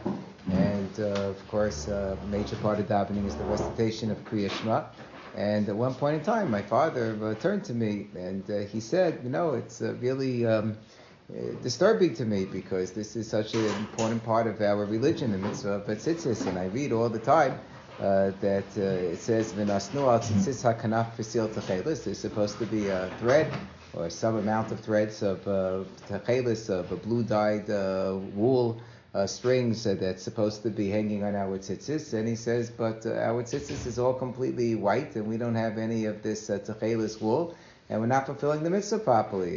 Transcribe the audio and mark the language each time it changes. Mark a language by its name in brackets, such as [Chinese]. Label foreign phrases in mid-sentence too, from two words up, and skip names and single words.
[English] And of course, a major part of davening is the recitation of Kriya Shema. And at one point in time, my father turned to me and he said, it's really disturbing to me because this is such an important part of our religion, the mitzvah of tzitzis, and I read all the time that it says [Hebrew] ונתנו על ציצת הכנף פתיל תכלת. [English] There's supposed to be a thread or some amount of threads of techeles, of a blue-dyed wool strings that's supposed to be hanging on our tzitzis. And he says, but our tzitzis is all completely white and we don't have any of this techeles wool and we're not fulfilling the mitzvah properly.